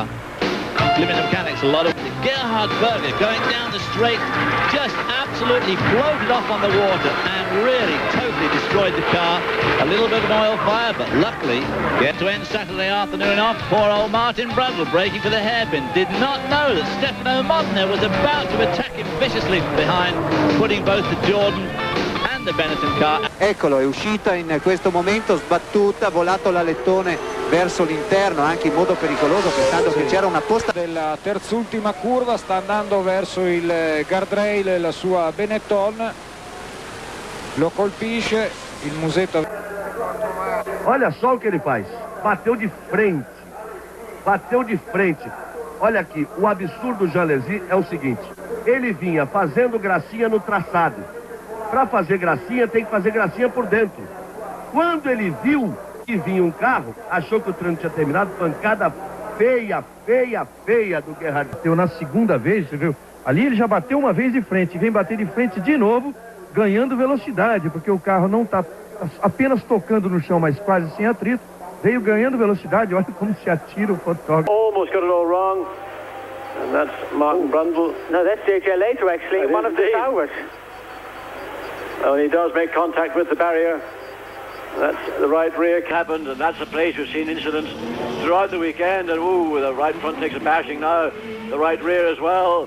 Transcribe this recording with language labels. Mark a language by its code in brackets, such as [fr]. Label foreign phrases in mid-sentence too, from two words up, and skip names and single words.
[en] Limit mechanics, a lot of... Gerhard Berger going down the straight, just absolutely floated off on the water and really totally destroyed the car. A little bit of an oil fire, but luckily, get to end Saturday afternoon off. Poor old Martin Brundle breaking for the hairpin. Did not know that Stefano Modena was about to attack him viciously behind, putting both the Jordan and the Benetton car. [it] Eccolo, è uscita in questo momento, sbattuta, volato l'alettone verso l'interno, anche in modo pericoloso, pensando che c'era una posta. Della terzultima curva sta andando verso il guardrail, la sua Benetton. Lo colpisce, il musetto. [pt] Olha só o que ele faz. Bateu de frente. Bateu de frente. Olha aqui, o absurdo do Jean Alesi é o seguinte. Ele vinha fazendo gracinha no traçado. Para fazer gracinha, tem que fazer gracinha por dentro. Quando ele viu que vinha um carro, achou que o treino tinha terminado, pancada feia, feia, feia do Gerhard. Bateu na segunda vez, você viu? Ali ele já bateu uma vez de frente, vem bater de frente de novo, ganhando velocidade, porque o carro não está apenas tocando no chão, mas quase sem atrito. Veio ganhando velocidade, olha como se atira o fotógrafo. [en] Almost got it all wrong. And that's Martin Brundle. No, that's JJ later, actually, one of the towers. Oh, and he does make contact with the barrier. That's the right rear cabin, and that's a place we've seen incidents throughout the weekend. And ooh, the right front takes a bashing now, the right rear as well.